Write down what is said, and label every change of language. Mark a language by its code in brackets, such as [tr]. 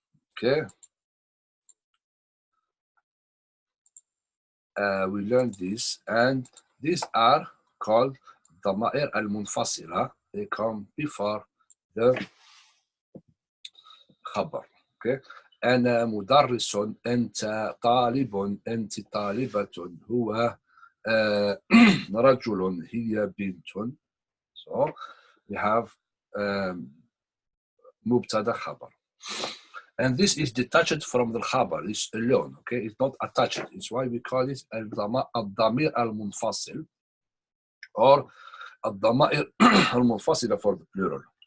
[en] Okay. We learned this, and these are called dama'ir al-munfasila. They come before the khabar. Okay. [ar] أنا مدرس، أنت طالب، أنت طالبة، هو رجل، هي بنت. [en] So we have مبتدا خبر. And this is detached from the khabar. It's alone. Okay, it's not attached. It's why we call it al-damir al-munfasil, or al-dama'ir al-munfasila for the plural.